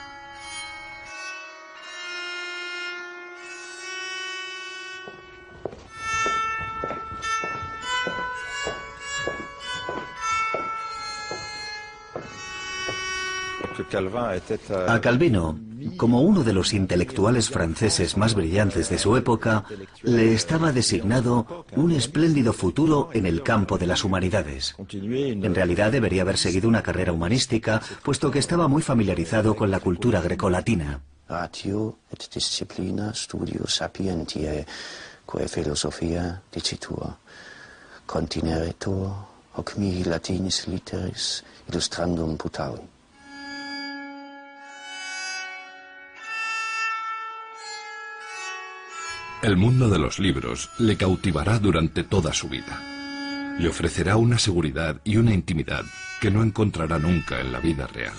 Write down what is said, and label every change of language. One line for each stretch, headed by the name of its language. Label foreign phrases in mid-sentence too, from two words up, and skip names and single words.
Spanish: A Calvino, como uno de los intelectuales franceses más brillantes de su época, le estaba designado un espléndido futuro en el campo de las humanidades. En realidad debería haber seguido una carrera humanística, puesto que estaba muy familiarizado con la cultura grecolatina.
Latin: Ratio et disciplina studio sapientiae, quae philosophia dicitur. Contineretur hoc mihi latinis litteris illustrandum putavi.
Spanish: El mundo de los libros le cautivará durante toda su vida. Le ofrecerá una seguridad y una intimidad que no encontrará nunca en la vida real.